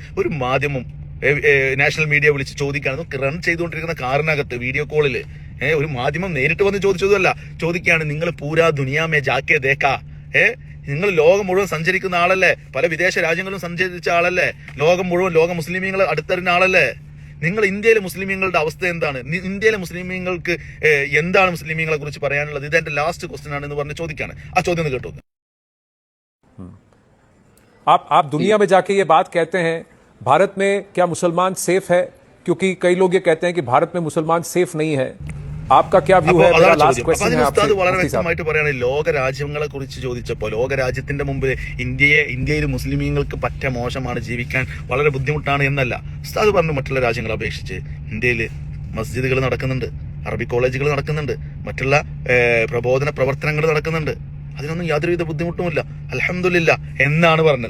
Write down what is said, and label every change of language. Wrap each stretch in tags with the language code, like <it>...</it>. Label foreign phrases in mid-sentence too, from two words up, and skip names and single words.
<ml>ഒരു മാധ്യമം</ml> <en>national media</en> <ml>വിളിച്ച് ചോദിക്കുകയാണ്, റൺ ചെയ്തുകൊണ്ടിരിക്കുന്ന കാറിനകത്ത് വീഡിയോ കോളില് ഒരു മാധ്യമം നേരിട്ട് വന്ന് ചോദിച്ചതല്ല, ചോദിക്കുകയാണ്, നിങ്ങൾ</ml> <hi>पूरा दुनिया में जाके देखा,</hi> <ml>നിങ്ങൾ ലോകം മുഴുവൻ സഞ്ചരിക്കുന്ന ആളല്ലേ, പല വിദേശ രാജ്യങ്ങളിലും സഞ്ചരിച്ച ആളല്ലേ, ലോകം മുസ്ലിമീങ്ങളെ അടുത്തറിഞ്ഞ ആളല്ലേ, നിങ്ങൾ ഇന്ത്യയിലെ മുസ്ലിമീങ്ങളുടെ അവസ്ഥ എന്താണ്? ഇന്ത്യയിലെ മുസ്ലിമീങ്ങൾക്ക് എന്താണ് മുസ്ലിമീങ്ങളെ കുറിച്ച് പറയാനുള്ളത്? ഇതെന്റെ</ml> <en>last question</en> <ml>ആണ് എന്ന് പറഞ്ഞ് ചോദിക്കാണ്. ആ ചോദ്യം ഒന്ന് കേട്ടു.</ml> <hi>आप दुनिया में जाके ये बात कहते हैं, भारत में क्या मुसलमान सेफ है? क्योंकि कई लोग ये कहते हैं कि भारत में मुसलमान सेफ नहीं है. आपका क्या व्यू है? मेरा</hi> <en>last question</en> <hi>है आपसे.</hi> <ml>വളരെ വ്യക്തമായിട്ട് പറയാണ്, ലോക രാജ്യങ്ങളെ കുറിച്ച് ചോദിച്ചപ്പോൾ ലോക രാജ്യത്തിന്റെ മുമ്പിൽ ഇന്ത്യയിൽ മുസ്ലിമീങ്ങൾക്ക് പറ്റ മോശമാണ്, ജീവിക്കാൻ വളരെ ബുദ്ധിമുട്ടാണ് എന്നല്ല ഉസ്താദ് പറഞ്ഞു. മറ്റുള്ള രാജ്യങ്ങളെ അപേക്ഷിച്ച് ഇന്ത്യയിൽ മസ്ജിദുകൾ നടക്കുന്നുണ്ട്, അറബി കോളേജുകൾ നടക്കുന്നുണ്ട്, മറ്റുള്ള പ്രബോധന പ്രവർത്തനങ്ങൾ നടക്കുന്നുണ്ട്, അതിനൊന്നും യാതൊരുവിധ ബുദ്ധിമുട്ടുമില്ല, അൽഹംദുലില്ലാ എന്നാണ് പറഞ്ഞത്.</ml>